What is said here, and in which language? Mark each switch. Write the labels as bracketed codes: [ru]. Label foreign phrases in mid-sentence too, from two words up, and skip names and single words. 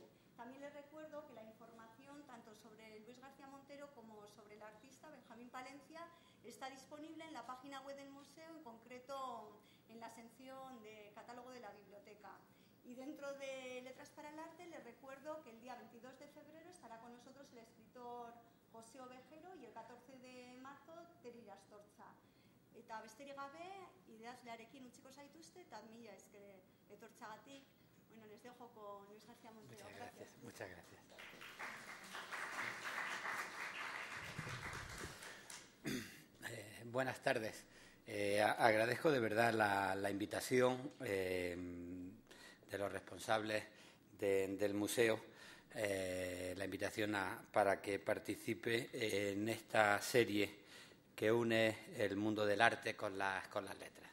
[es] También les recuerdo que la información tanto sobre Luis García Montero como sobre el artista Benjamín Palencia está disponible en la página web del museo, en concreto en la sección de catálogo de la biblioteca. Y dentro de Letras para el Arte les recuerdo que el día 22 de febrero estará con nosotros el escritor José Ovejero y el 14 de marzo Teri Astortza. [eu] Eta besterik gabe, idazlearekin utziko zaituzte, eta mila esker etortzagatik. [es] Bueno, les dejo con Luis García Montero. Muchas gracias. Muchas gracias. Buenas tardes. Agradezco de verdad la invitación de los responsables del museo, la invitación para que participe en esta serie que une el mundo del arte con las letras.